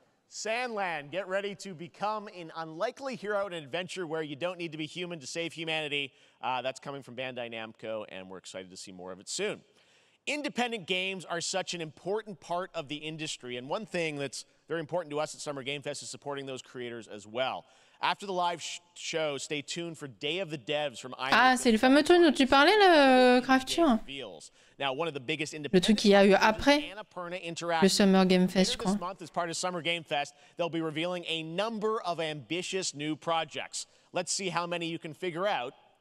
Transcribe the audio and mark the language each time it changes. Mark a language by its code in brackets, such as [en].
[en] Sandland, get ready to become an unlikely hero in an adventure where you don't need to be human to save humanity. That's coming from Bandai Namco, and we're excited to see more of it soon. Independent games are such an important part of the industry, and one thing that's very important to us at Summer Game Fest is supporting those creators as well. After the live show, stay tuned for Day of the Devs from Iron. [fr] Ah, c'est le fameux truc dont tu parlais, le Crafture. [en] Now, one of the biggest [fr] Le truc qu'il y a eu après le Summer Game Fest, je crois. [en] This month, as part of Summer Game Fest, they'll be revealing a number of ambitious new projects. Let's see how many you can figure out.